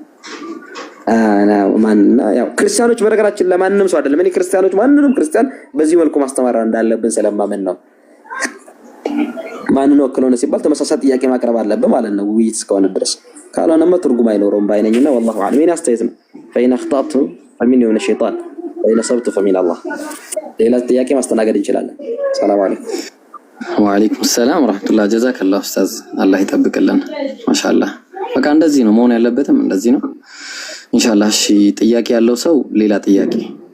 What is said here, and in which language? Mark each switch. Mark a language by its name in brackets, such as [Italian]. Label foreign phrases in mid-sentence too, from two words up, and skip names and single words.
[Amharic] ማንና ያው ክርስቲያኖች በነገራችን ለማንንም ሰው አይደለም። እኔ ክርስቲያኖች ማንንም ክርስቲያን በዚህ መልኩ ማስተማር እንዳለብን ስለማመን ነው። ማንን ወክሎ ነው ሲባል ተመሳሳይ ጥያቄ ማቅረብ አለብህ ማለት ነው ውይይት እስከሆነ ድረስ። ካልሆነማ ትርጉም አይኖረውም ባይነኝና [Arabic] والله اعلم። [Amharic] እኔ አስተያየት ነው [Arabic] فإن أخطأت فمني ومن الشيطان وإن صبت فمن الله። [Amharic] ሌላ ጥያቄ ማስተናገድ እንችላለን። [Arabic] سلام عليكم። وعليكم سلام ورحمة الله። جزاك الله أستاذ፣ [Amharic] አላህ ይጠብቅልን። ማሻአላህ በቃ እንደዚህ ነው መሆን ያለበትም እንደዚህ ነው ኢንሻአላህ። እሺ ጥያቄ ያለው ሰው ሌላ ጥያቄ